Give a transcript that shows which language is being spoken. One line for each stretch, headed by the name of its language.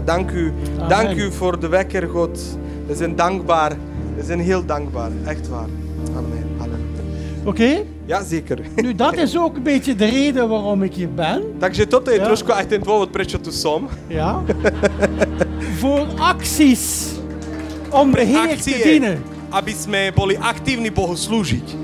Dutch: Dank u voor de wekker, God. We zijn dankbaar. We zijn heel dankbaar. Echt waar. Amen, halleluja. Oké? Ja, zeker. Nu, dat is ook een beetje de reden waarom ik hier ben.
Slovak: Takže toto je trošku aj ten dôvod, prečo tu som.
Dutch: Ja. Voor acties om de Heer te dienen.
Slovak: Aby sme boli aktívni Bohu slúžiť.